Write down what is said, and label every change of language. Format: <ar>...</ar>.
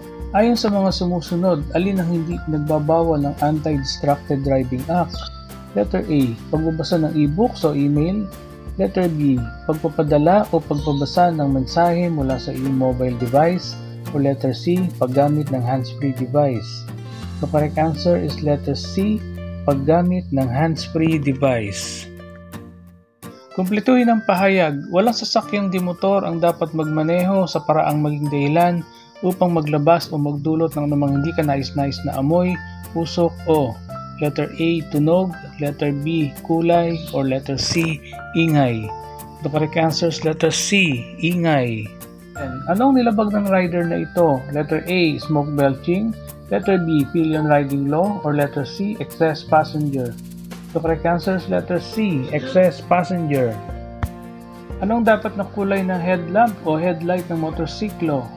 <tl>Ayon sa mga sumusunod, alin ang hindi nagbabawal ng Anti-Distracted Driving Act? Letter A, pagbabasa ng e-books o email. Letter B, pagpapadala o pagpabasa ng mensahe mula sa iyong mobile device. O letter C, paggamit ng hands-free device.</tl> <en>The correct answer is letter C,</en> <tl>paggamit ng</tl> <en>hands-free device.</en> <tl>Kumpletuhin ang pahayag, walang sasakyang dimotor ang dapat magmaneho sa paraang maging dahilan upang maglabas o magdulot ng namang hindi ka nais-nais na amoy, usok o letter A, tunog, letter B, kulay, or letter C, ingay.</tl> <en>The correct answer is letter C, ingay.</en> <tl>Anong nilabag ng rider na ito?</tl> <en>Letter A, smoke belching. Letter B, pillion riding law. Or letter C, excess passenger. The correct answer is letter C, excess passenger.</en> <tl>Anong dapat na kulay ng headlamp o headlight ng motorsiklo?</tl>